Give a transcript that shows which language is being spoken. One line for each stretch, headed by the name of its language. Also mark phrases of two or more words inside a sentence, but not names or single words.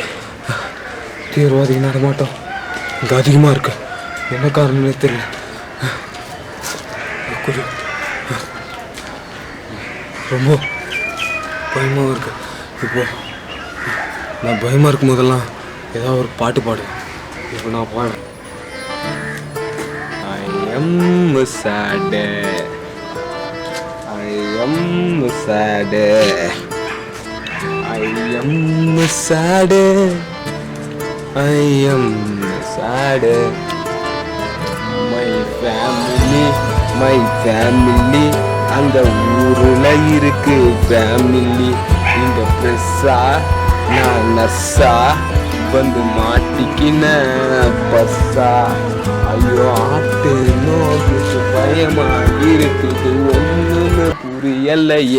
Tamil: தீவிரவாதி நடமாட்டம் இங்கே அதிகமாக இருக்கு. என்ன காரணம்னே தெரியல. ரொம்ப பயமாக இருக்கு. இப்போ நான் பயமாக இருக்கும் போதெல்லாம் ஏதாவது ஒரு பாட்டு பாடுவேன். இப்போ நான் பாடுறேன்.
English: I am sad, I am sad, I am sad, I am sad. My family
Tamil: அந்த ஊரில் இருக்கு ஃபேமிலி. இந்த ப்ரெஸ்ஸா நான் நர்ஸா வந்து மாட்டிக்கின பஸ்ஸா. ஐயோ ஆட்டு நோக்கு பயமா இருக்குது, ஒன்றுமே புரியலையே.